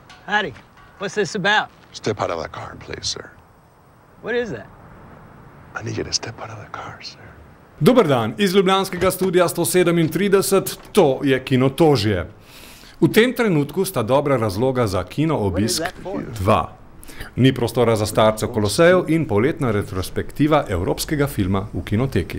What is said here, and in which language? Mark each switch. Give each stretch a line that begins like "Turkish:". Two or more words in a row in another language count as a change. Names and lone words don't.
English: Howdy. What's this about? Step out of that car, please, sir. What is that? I need you to step out of that car, sir.
Slovenian: Dober dan, iz ljubljanskega studia 137, to je Kinotožje. V tem trenutku sta dobra razloga za kino obisk dva. Ni prostora za starce v Koloseju in polletna retrospektiva evropskega filma v kinoteki.